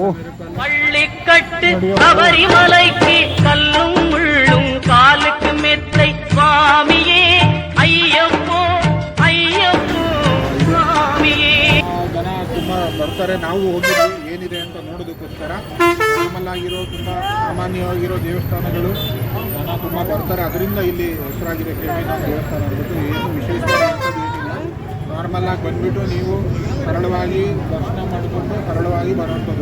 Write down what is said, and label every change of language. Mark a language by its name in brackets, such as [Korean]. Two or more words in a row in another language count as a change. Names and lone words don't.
[Tamil] பள்ளிக்கட்டு சபரிமலைக்கு கல்லும் முள்ளும் காலுக்கு மெத்தை சுவாமியே ஐயப்போ ஐயப்போ சுவாமியே. [Kannada] ಜನ ತುಂಬ ಬರ್ತಾರೆ. ನಾವು ಹೋಗಿದ್ವಿ ಏನಿದೆ ಅಂತ ನೋಡೋದಕ್ಕೋಸ್ಕರ. ನಾರ್ಮಲ್ ಆಗಿರೋ ತುಂಬ ಸಾಮಾನ್ಯವಾಗಿರೋ ದೇವಸ್ಥಾನಗಳು ಜನ ತುಂಬ ಬರ್ತಾರೆ. ಅದರಿಂದ ಇಲ್ಲಿ ಹೆಸರಾಗಿದೆ ಕೇಳಿನ ದೇವಸ್ಥಾನ ಅಂದ್ಬಿಟ್ಟು. ಏನು ವಿಶೇಷವಾಗಿ ಏನಿಲ್ಲ, ನಾರ್ಮಲಾಗಿ ಬಂದುಬಿಟ್ಟು ನೀವು ಸರಳವಾಗಿ ದರ್ಶನ ಮಾಡಿಕೊಂಡು ಸರಳವಾಗಿ ಬರೋವಂಥದ್ದು.